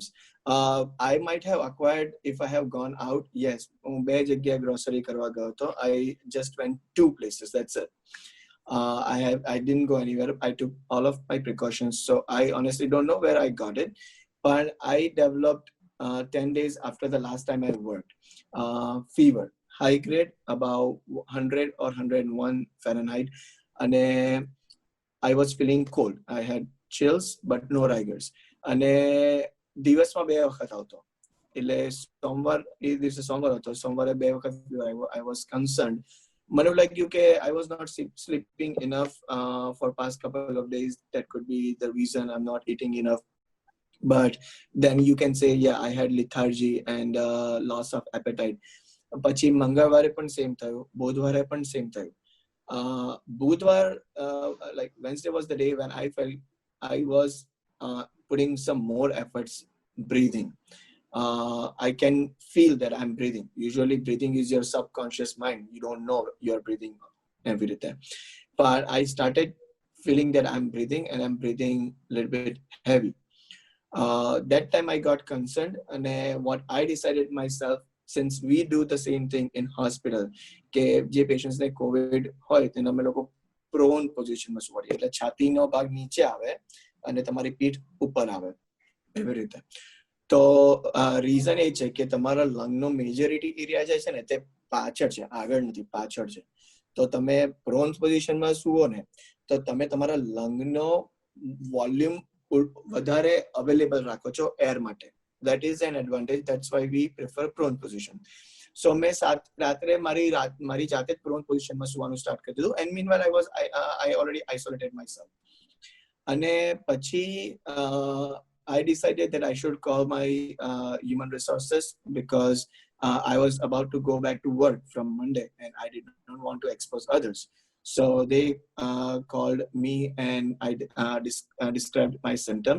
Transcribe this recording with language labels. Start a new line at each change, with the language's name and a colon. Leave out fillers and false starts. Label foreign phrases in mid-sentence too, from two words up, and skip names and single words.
English: I might have acquired if I have gone out. Yes,
Gujarati: હું બે જગ્યાએ grocery કરવા ગયો હતો.
English: I just went 2 places, that's it. I didn't go anywhere. I took all of my precautions. So I honestly don't know where I got it, but I developed 10 days after the last time I worked. Fever, high grade, about 100 or 101 Fahrenheit. And I was feeling cold. I had chills, but no rigors.
Gujarati: અને દિવસમાં બે વખત આવતો. એટલે સોમવાર એ દિવસે સોમવાર હતો, સોમવારે બે વખત
English: I was concerned.
Gujarati: મને એવું લાગ્યું કે
English: I was not sleeping enough for past couple of days. That could be the reason I'm not eating enough. But then you can say, yeah, I had lethargy and loss of appetite.
Gujarati: પછી મંગળવારે પણ સેમ થયું, બુધવારે પણ સેમ થયું.
English: Budvar, like Wednesday was the day when I felt I was putting some more efforts breathing. I can feel that I'm breathing. Usually breathing is your subconscious mind. You don't know you're breathing every day. But I started feeling that I'm breathing and I'm breathing a little bit heavy. That time I got concerned, and what I decided myself, since we do the same thing in hospital,
Gujarati: કે જે પેશન્ટ્સ ને કોવિડ હોય તેને અમે લોકો
English: prone positionમાં
Gujarati: સુવાડીએ, એટલે છાતીનો ભાગ નીચે આવે અને તમારી પીઠ ઉપર આવે એવી રીતે. તો રીઝન એ છે કે તમારા લંગનો
English: majority area
Gujarati: જે છે ને તે પાછળ છે, આગળ નથી, પાછળ છે. તો તમે
English: prone positionમાં
Gujarati: સુવો ને તો તમે તમારા લંગનો વોલ્યુમ વધારે અવેલેબલ રાખો છો એર માટે.
English: That is an advantage. That's why we prefer prone position.
Gujarati: So મેં રાત્રે મારી જાતે
English: prone position
Gujarati: માં સુવાનું start કર દીધું.
English: And meanwhile I already isolated myself.
Gujarati: અને પછી
English: I decided that I should call my human resources because I was about to go back to work from Monday and I did not want to expose others. So they called me and I described my symptoms.